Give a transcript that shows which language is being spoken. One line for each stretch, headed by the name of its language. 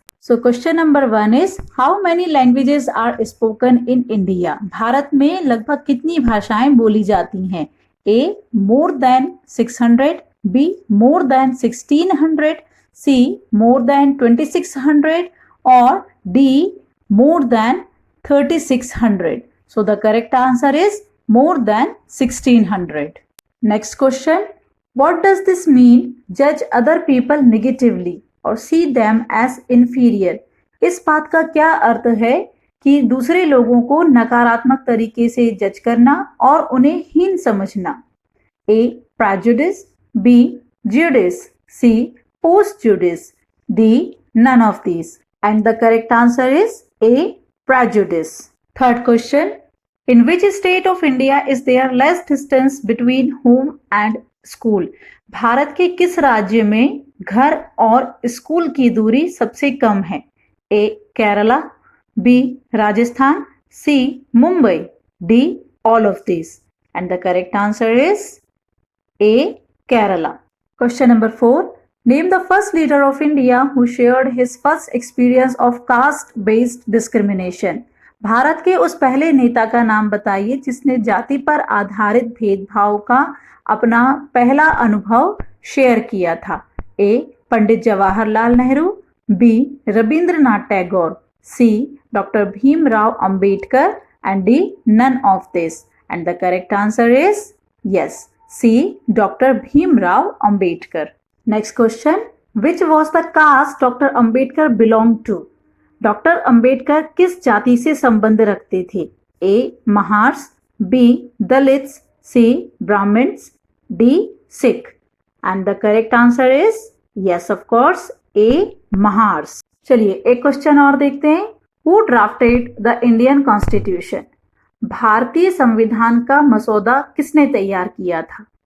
English: So question number 1 is how many languages are spoken in India.
Hindi: Bharat में लगभग कितनी भाषाएं बोली जाती हैं?
English: A more than 600, B more than 1600, C more than 2600
Hindi: और
English: D more than 3600. So the correct answer is more than 1600. Next question. What does this mean? Judge other people negatively or see them as inferior.
Hindi: इस बात का क्या अर्थ है कि दूसरे लोगों को नकारात्मक तरीके से जज करना और उन्हें हीन समझना?
English: A. Prejudice, B. Judice, C. Post-judice, D. None of these. And the correct answer is A. Prejudice. Third question. In which state of India is there less distance between home and school?
Hindi: Bharat के किस राज्य में घर और school की दूरी सबसे कम है?
English: A. Kerala, B. Rajasthan, C. Mumbai, D. all of these. And the correct answer is A. Kerala. Question number 4. Name the first leader of India who shared his first experience of caste-based discrimination.
Hindi: Bharat के उस पहले नेता का नाम बताइए जिसने जाति पर आधारित भेदभाव का अपना पहला अनुभव शेयर किया था?
English: A. Pandit Jawaharlal Nehru, B. Rabindranath Tagore, C. Doctor Bhimrao Ambedkar and D. none of this. And the correct answer is yes, C. Dr. Bhimrao Ambedkar. Next question. Which was the caste Dr. Ambedkar belonged to?
Hindi: Doctor Ambedkar किस जाति से संबंध रखते थे?
English: A. Mahars, B. Dalits, C. Brahmins, D. Sikh. And the correct answer is yes, of course, A. Mahars.
Hindi: चलिए एक question और देखते हैं.
English: Who drafted the Indian Constitution?
Hindi: भारतीय संविधान का मसौदा किसने तैयार किया था?